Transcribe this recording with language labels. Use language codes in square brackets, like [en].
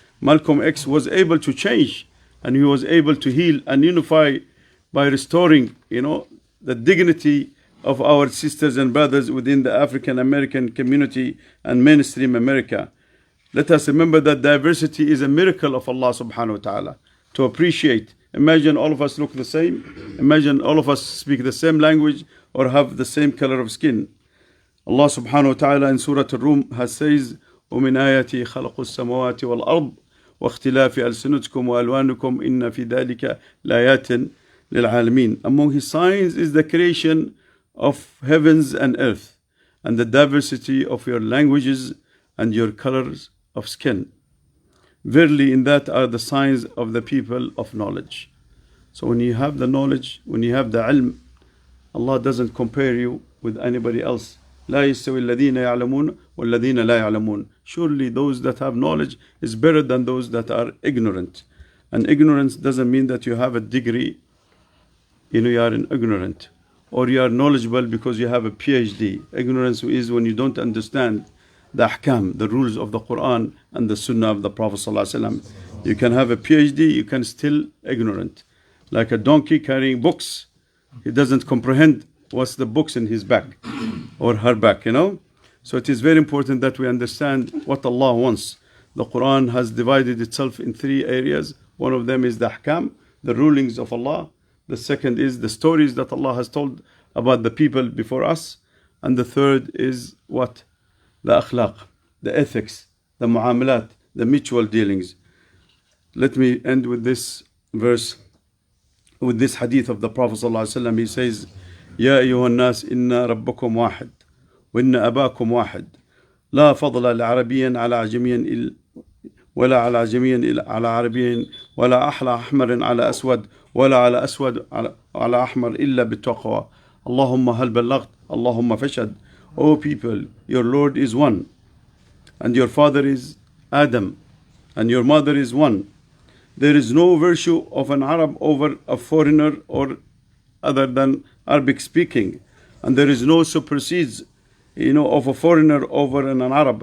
[en] Malcolm X was able to change and he was able to heal and unify by restoring, the dignity of our sisters and brothers within the African American community and mainstream America. Let us remember that diversity is a miracle of Allah subhanahu wa ta'ala to appreciate. Imagine all of us look the same. Imagine all of us speak the same language or have the same color of skin. Allah subhanahu wa ta'ala in Surah Al-Rum has says, [ar] ومن آياته خلق السماوات والأرض واختلاف ألسنتكم وألوانكم إن في ذلك لآيات للعالمين. [en] Among his signs is the creation of heavens and earth and the diversity of your languages and your colors of skin. Verily in that are the signs of the people of knowledge. So when you have the knowledge, when you have the ilm, Allah doesn't compare you with anybody else. [ar] لا يستوي الذين يعلمون والذين لا يعلمون. [en] Surely those that have knowledge is better than those that are ignorant. And ignorance doesn't mean that you have a degree, you are an ignorant. Or you are knowledgeable because you have a PhD. Ignorance is when you don't understand the ahkam, the rules of the Quran and the Sunnah of the Prophet ﷺ. You can have a PhD, you can still ignorant. Like a donkey carrying books, he doesn't comprehend what's the books in his back or her back, So it is very important that we understand what Allah wants. The Quran has divided itself in 3 areas. One of them is the ahkam, the rulings of Allah. The second is the stories that Allah has told about the people before us. And the third is what? The akhlaq, the ethics, the muamalat, the mutual dealings. Let me end with this verse, with this hadith of the Prophet ﷺ. He says, [ar] يا أيها الناس إن ربكم واحد وإن أباكم واحد لا فضل لعربي على عجمي ولا على عجمي على عربي ولا أحلى أحمر على أسود ولا على أسود على أحمر إلا بالتقوى اللهم هل بلغت اللهم فاشهد. [en] O people, your Lord is one, and your father is Adam, and your mother is one. There is no virtue of an Arab over a foreigner or other than Arabic speaking, and there is no supersedes, of a foreigner over an Arab.